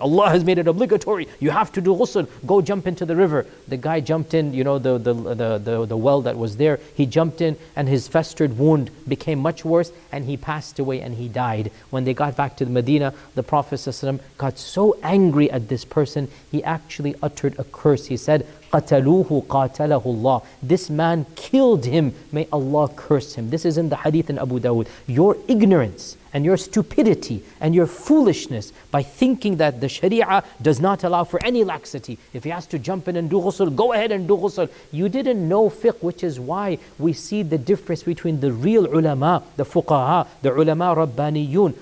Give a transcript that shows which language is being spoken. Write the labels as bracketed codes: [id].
[en] Allah has made it obligatory. You have to do ghusl. Go jump into the river. The guy jumped in, the well that was there. He jumped in and his festered wound became much worse and he passed away and he died. When they got back to the Medina, the Prophet ﷺ got so angry at this person, he actually uttered a curse. He said, [ar] قَتَلُوهُ قَاتَلَهُ اللَّهُ. [en] This man killed him. May Allah curse him. This is in the hadith in Abu Dawood. Your ignorance and your stupidity and your foolishness by thinking that the Sharia does not allow for any laxity. If he has to jump in and do ghusl, go ahead and do ghusl. You didn't know fiqh, which is why we see the difference between the real ulama, the fuqaha, the ulama rabbaniyun.